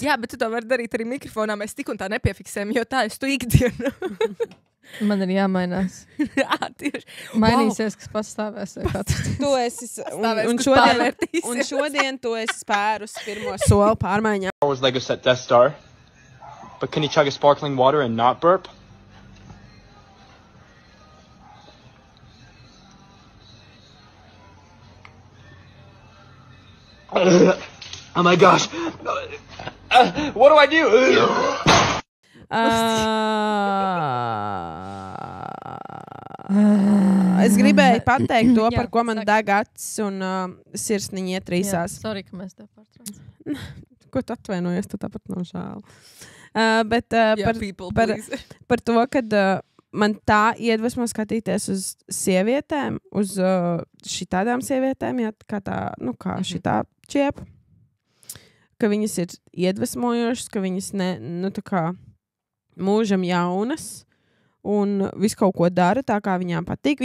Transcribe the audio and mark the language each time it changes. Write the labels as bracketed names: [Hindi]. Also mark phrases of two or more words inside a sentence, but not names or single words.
[Latvian] Jā, bet tu to vari darīt arī mikrofonā. Mēs tik un tā nepiefiksējam, jo tā es tu ikdienu. Man ir jāmainās. Jā, tieši. Mainīsies, kas pastāvēs. Tu esi, un šodien tu esi spērus pirmo soli pārmaiņā. [English] Lego set Death Star. But can he chug a sparkling water and not burp? Oh my gosh. What do I do? [Latvian] Es gribēju pateikt to, par ko man deg acis un sirsniņi ietrīsās. Sorry, ka mēs tev pārtraucam. Ko tu atvainojies, tu tāpat nav žēl. Bet par to, kad man tā iedvesmo skatīties uz sievietēm, uz šitādām sievietēm, jā, kā tā, kā šitā čiepa, ka viņas ir iedvesmojošas, ka viņas tā kā mūžam jaunas un visu kaut ko dara tā, kā viņām patīk.